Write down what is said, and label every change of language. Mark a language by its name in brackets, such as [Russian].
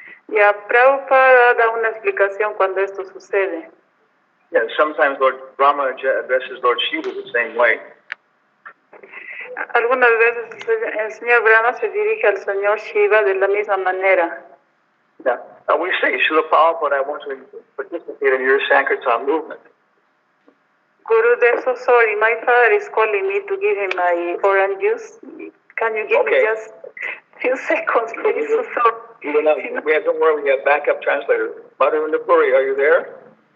[Spanish] Ya, Prabhupada da una explicación cuando esto sucede. [English] Yeah, sometimes Lord Brahma addresses Lord Shiva the same way. [Spanish] Algunas veces el señor Brahma se dirige al señor Shiva de la misma manera. [English] Yeah. We say, Srila Prabhupada, I want to participate in your Sankirtan movement. Gurudev, so sorry, my father is calling me to give him my orange juice. Can you give me just a few seconds, please? So sorry. Don't worry, we have backup translator. Madhavendra Puri, are you there?